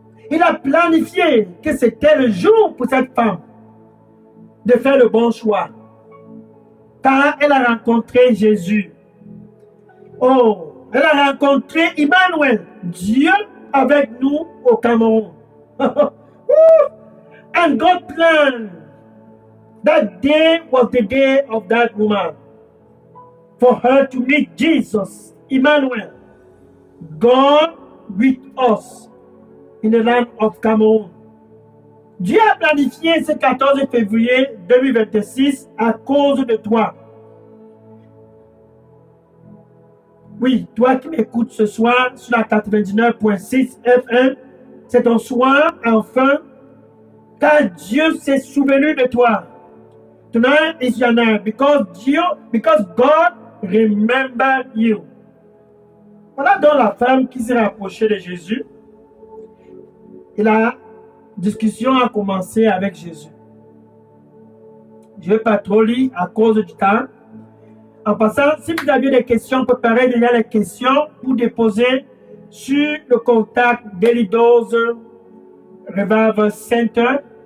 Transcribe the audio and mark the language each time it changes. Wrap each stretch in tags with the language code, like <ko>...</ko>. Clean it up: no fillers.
<fr>Il a planifié que c'était le jour pour cette femme de faire le bon choix. Car elle a rencontré Jésus. Oh, elle a rencontré Emmanuel, Dieu avec nous au Cameroun.</fr> <en>And God planned. That day was the day of that woman. For her to meet Jesus, Emmanuel, God with us in the land of Cameroon.</en> <fr>Dieu a planifié ce 14 février 2026 à cause de toi. Oui, toi qui m'écoutes ce soir sur la 99.6 FM, c'est ton soir enfin, car Dieu s'est souvenu de toi.</fr> <en>Tonight is your night because God remembered you.</en> <fr>Voilà donc la femme qui s'est rapprochée de Jésus. Et la discussion a commencé avec Jésus. Je ne vais pas trop lire à cause du temps. En passant, si vous avez des questions, préparez déjà les questions pour déposer sur le contact d'Elidos Revival Center.</fr>